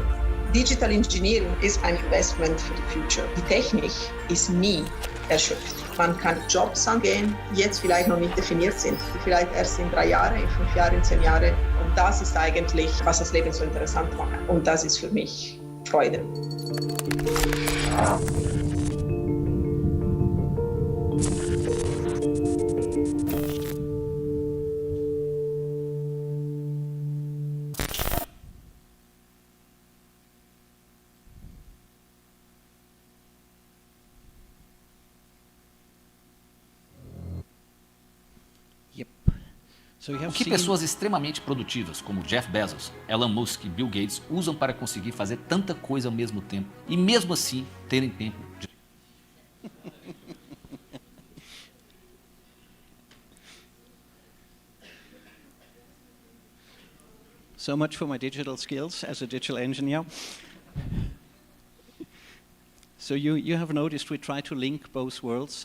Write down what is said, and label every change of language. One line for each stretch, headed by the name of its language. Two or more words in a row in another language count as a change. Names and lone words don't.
English: Digital Engineering
German: ist ein Investment für die Future. Die Technik ist nie erschöpft. Man kann Jobs angehen, die jetzt vielleicht noch nicht definiert sind, die vielleicht erst in 3 Jahren, in 5 Jahren, in 10 Jahren. Und das ist eigentlich, was das Leben so interessant macht. Und das ist für mich Freude.
Portuguese: O que pessoas extremamente produtivas, como Jeff Bezos, Elon Musk e Bill Gates, usam para conseguir fazer tanta coisa ao mesmo tempo e mesmo assim terem tempo de...
English: So much for my digital skills as a digital engineer. So you have noticed we try to link both worlds.